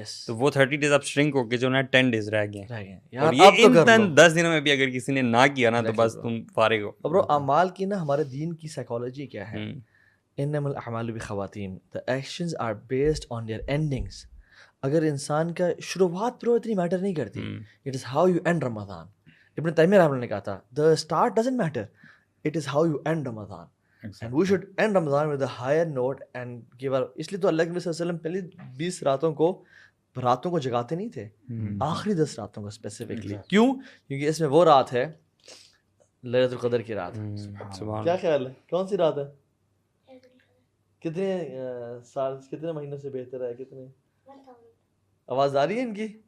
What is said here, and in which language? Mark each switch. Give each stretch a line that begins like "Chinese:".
Urdu: تو وہ 30 days اب شرنک ہو کے جو نا 10 days رہ گئے ہیں, اور یہ ان 10 دنوں میں بھی اگر کسی نے نہ کیا نا تو بس تم فارغ ہو. برو اعمال کی نا ہمارے دین کی سائیکالوجی کیا ہے,
Arabic: انما الاعمال بخواتیم,
English: the actions are based on their endings.
Urdu: اگر انسان کا شروعات برو اتنی میٹر نہیں کرتی,
English: it is how you end Ramadan.
Urdu: ابن تیمیہ رحمہ اللہ نے کہا تھا
English: the start doesn't matter, it is how you end Ramadan. And we should end Ramadan with a higher note and give our,
Urdu: اس لیے تو اللہ کے نبی صلی اللہ علیہ وسلم پہلی 20 راتوں کو جگاتے نہیں تھے, آخری 10 راتوں کو اسپیسیفکلی. کیوں؟ کیونکہ اس میں وہ رات ہے لیلۃ القدر کی رات. کیا خیال ہے کون سی رات ہے؟ کتنے سال کتنے مہینوں سے بہتر ہے؟ کتنے آواز آ رہی ہے ان کی؟